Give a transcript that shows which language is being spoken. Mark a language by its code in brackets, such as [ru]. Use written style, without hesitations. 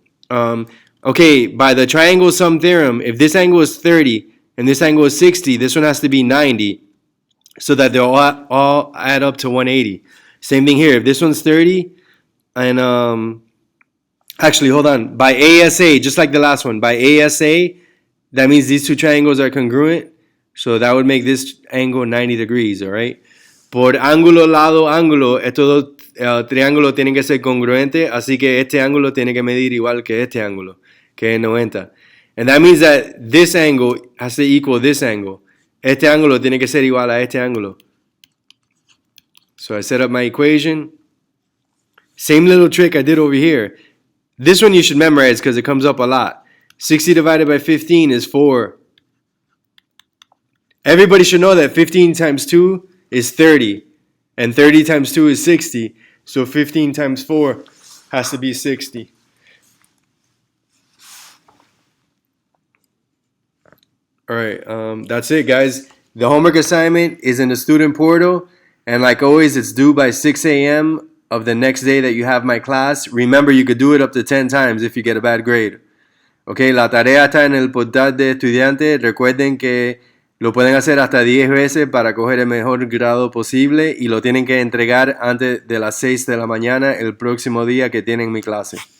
[en] Okay, by the triangle sum theorem, if this angle is 30 and this angle is 60, this one has to be 90 so that they'll all add up to 180. Same thing here. If this one's 30 and actually, hold on. By ASA, just like the last one, by ASA, that means these two triangles are congruent. So that would make this angle 90 degrees, all right? [es] Por ángulo, lado, ángulo, estos dos triángulos tienen que ser congruentes, así que este ángulo tiene que medir igual que este ángulo, que es 90. [en] And that means that this angle has to equal this angle. [es] Este ángulo tiene que ser igual a este ángulo. [en] So I set up my equation. Same little trick I did over here. This one you should memorize because it comes up a lot. 60 divided by 15 is 4. Everybody should know that 15 times 2 is 30. And 30 times 2 is 60. So 15 times 4 has to be 60. Alright, that's it, guys. The homework assignment is in the student portal. And like always, it's due by 6 a.m. of the next day that you have my class. Remember, you could do it up to 10 times if you get a bad grade. [es] Ok, la tarea está en el portal de estudiantes. Recuerden que lo pueden hacer hasta 10 veces para coger el mejor grado posible y lo tienen que entregar antes de las 6 de la mañana el próximo día que tienen mi clase.